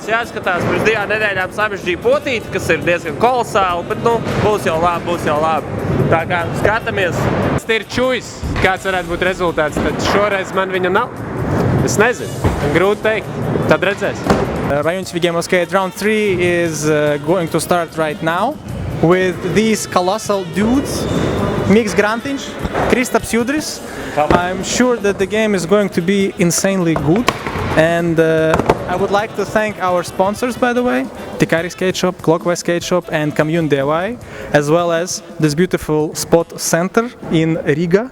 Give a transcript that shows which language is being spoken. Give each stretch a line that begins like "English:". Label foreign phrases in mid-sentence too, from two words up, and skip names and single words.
Latvian: Pirms 2 nedēļām samežģīja potīti, kas ir diezgan kolosāli, bet būs jau labi. Tā kā skatāmies. Tas ir čujs, kāds varētu būt rezultāts, tad šoreiz man viņa nav. Es nezinu, grūti teikt, tad redzēs.
English: Rajon TV Game of Skate Round 3 is going to start right now with these colossal dudes, Miks Grantiņš, Kristaps Jūdris. I'm sure that the game is going to be insanely good. And I would like to thank our sponsors, by the way, Tikari Skate Shop, Clockwise Skate Shop and Commune DIY, as well as this beautiful Spot Center in Riga.